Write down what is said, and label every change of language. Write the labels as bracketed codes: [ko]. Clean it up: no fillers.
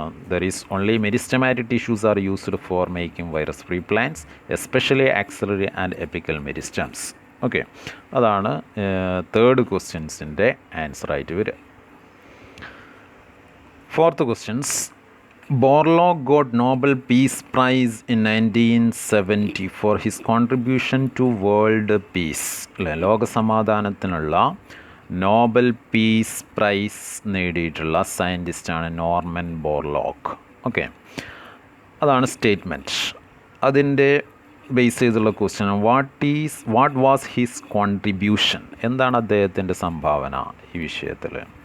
[en] There is only meristematic tissues are used for making virus free plants, especially axillary and apical meristems. [ml] Okay, അതാണ് 3rd ക്വസ്റ്റ്യൻസിൻ്റെ answer ആയിട്ട് വരിക. 4th questions, [en] Borlaug got Nobel Peace Prize in 1970 for his contribution to world peace. [ml] ലോകസമാധാനത്തിനുള്ള Nobel peace prize നേടിയിട്ടുള്ള സയൻറ്റിസ്റ്റാണ് Norman Borlaug. Okay, അതാണ് statement. അതിൻ്റെ base ചെയ്തുള്ള question, [en] what was his contribution, [ml] എന്താണ് അദ്ദേഹത്തിൻ്റെ സംഭാവന ഈ വിഷയത്തിൽ.